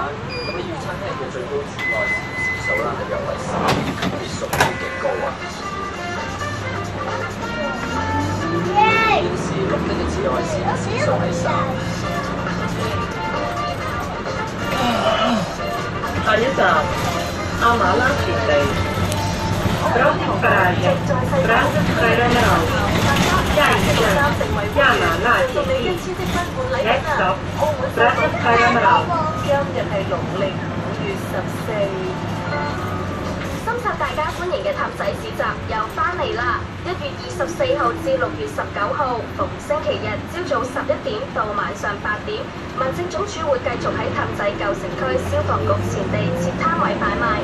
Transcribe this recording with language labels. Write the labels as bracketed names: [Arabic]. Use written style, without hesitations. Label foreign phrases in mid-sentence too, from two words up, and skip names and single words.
[Cantonese] 咁預測聽日嘅最高紫外線指數啦係約為3，係屬於極高啊。現時錄得嘅紫外線指數係3。下一站，阿馬拉田地。 [Portuguese] Próxima parada, Praça Caramel。 [Cantonese] 下一站，亞馬拉田地。 [English] Next stop, Praça Caramel。 [Cantonese] 今日係農曆5月14。深圳大家歡迎嘅氹仔市集又翻嚟啦！1月24號至6月19號，逢星期日朝早11點到晚上8點，民政總署會繼續喺氹仔舊城區消防局前地設攤位擺賣。